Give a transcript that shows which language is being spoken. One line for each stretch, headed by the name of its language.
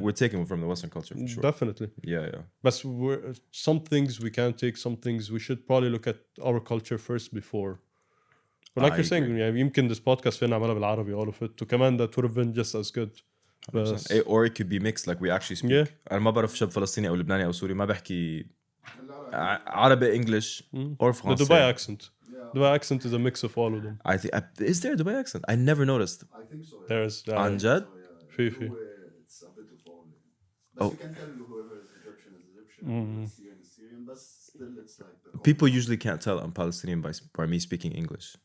English: We're taking from the Western culture for sure. Definitely. Yeah. But some things we can take, some things we should probably look at our culture first before. But like you're saying, يمكن this podcast
Arabic: فينا نعملها بالعربي,
English: all of it. كمان that would have been just as good. Or it could be mixed, like we actually speak. Yeah.
Arabic: أنا ما بعرف شاب فلسطيني أو لبناني أو سوري ما بحكي عربي, English, or
English: The
French: Français.
English: Dubai accent. Dubai accent is a mix of all of them. I think is there a Dubai accent? I never noticed. I think so. Yeah. There's
Arabic: عن جد? في.
English: It's a bit of all. But you can tell whoever is Egyptian is Egyptian, Syrian is Syrian, but still it's like the People usually can't tell I'm Palestinian by me speaking English.